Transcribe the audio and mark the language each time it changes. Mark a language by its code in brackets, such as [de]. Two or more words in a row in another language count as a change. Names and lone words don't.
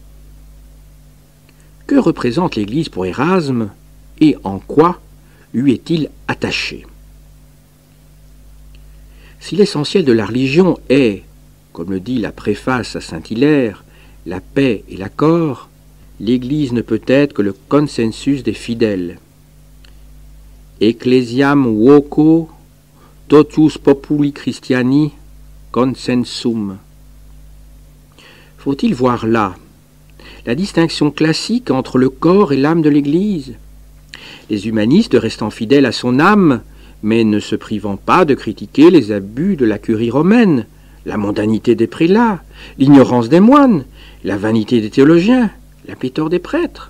[fr] Que représente l'Église pour Érasme et en quoi lui est-il attaché? Si l'essentiel de la religion est, comme le dit la préface à Saint-Hilaire, la paix et l'accord, l'Église ne peut être que le consensus des fidèles. [la] Ecclesiam voco totus populi Christiani consensum. [fr] Faut-il voir là la distinction classique entre le corps et l'âme de l'Église? Les humanistes restant fidèles à son âme, mais ne se privant pas de critiquer les abus de la curie romaine, la mondanité des prélats, l'ignorance des moines, la vanité des théologiens, la pléthore des prêtres.